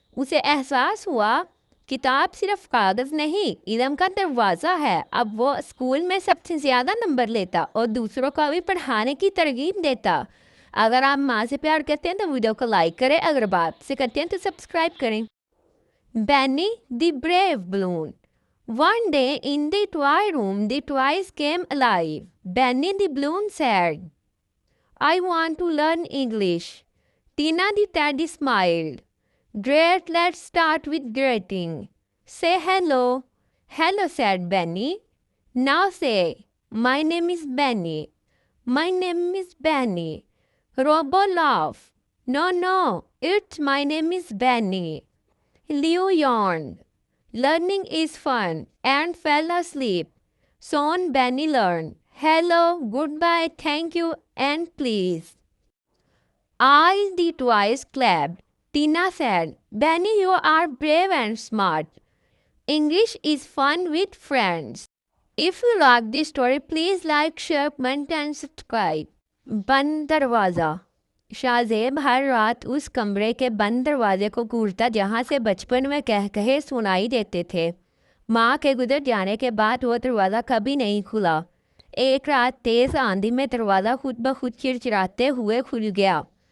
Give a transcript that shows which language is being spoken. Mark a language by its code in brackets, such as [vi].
[hi] उसे एहसास हुआ, किताब सिर्फ कागज़ नहीं, इल्म का दरवाज़ा है। अब वो स्कूल में सबसे ज़्यादा नंबर लेता और दूसरों को भी पढ़ाने की तरगीब देता। अगर आप माँ से प्यार करते हैं तो वीडियो को लाइक करें, अगर बाप से करते हैं तो सब्सक्राइब करें। [en] Benny the Brave Balloon. One day in the toy room, the toys came alive. Benny the balloon said, I want to learn English. Tina the teddy smiled. Great, let's start with greeting. Say hello. Hello, said Benny. Now say, my name is Benny. My name is Benny. Robo laughed. No, no, it's my name is Benny. Leo yawned. Learning is fun and fell asleep. Soon Benny learned. Hello, goodbye, thank you, and please. All the toys clapped. Tina said, Benny, you are brave and smart. English is fun with friends. If you like this story, please like, share, comment and subscribe. [hi] बंद दरवाज़ा। शाहज़ेब हर रात उस कमरे के बंद दरवाजे को घूरता जहाँ से बचपन में कह कहे सुनाई देते थे। माँ के गुजर जाने के बाद वो दरवाज़ा कभी नहीं खुला। एक रात तेज़ आंधी में दरवाज़ा खुद ब खुद चिड़चिड़ाते हुए खुल गया।